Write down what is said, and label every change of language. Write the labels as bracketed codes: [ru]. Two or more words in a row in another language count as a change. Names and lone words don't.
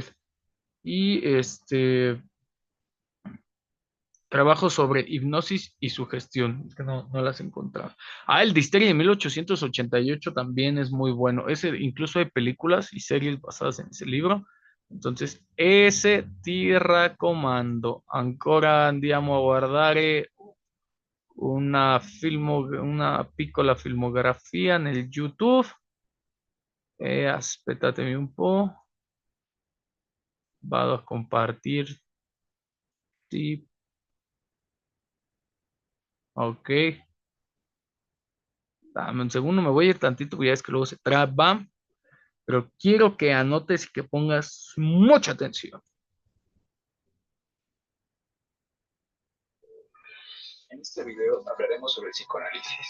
[es] Y trabajo sobre hipnosis y sugestión, que no las he encontrado. El de Histeria de 1888 también es muy bueno. Ese, incluso hay películas y series basadas en ese libro. Entonces, ese [it] ti raccomando. Ancora andiamo a guardare una piccola filmografia nel YouTube. Aspettatemi un po'. Vado a compartirti. Ok. [es] Dame un segundo, me voy a ir tantito, porque ya es que luego se traba, pero quiero que anotes y que pongas mucha atención. En este video hablaremos sobre el psicoanálisis.